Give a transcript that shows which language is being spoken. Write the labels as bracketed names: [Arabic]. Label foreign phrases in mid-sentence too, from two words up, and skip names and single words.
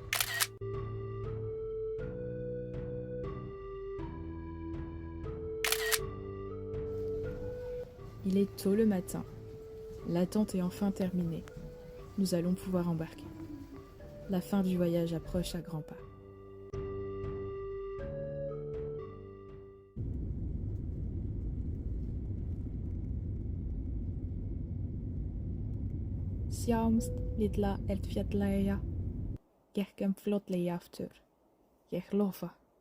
[French] Il est tôt le matin. L'attente est enfin terminée. Nous allons pouvoir embarquer. La fin du voyage approche à grands pas. [Icelandic] Sjáumst litla eldfjallaeyja, gekkum fljótlega aftur. Ég lofa.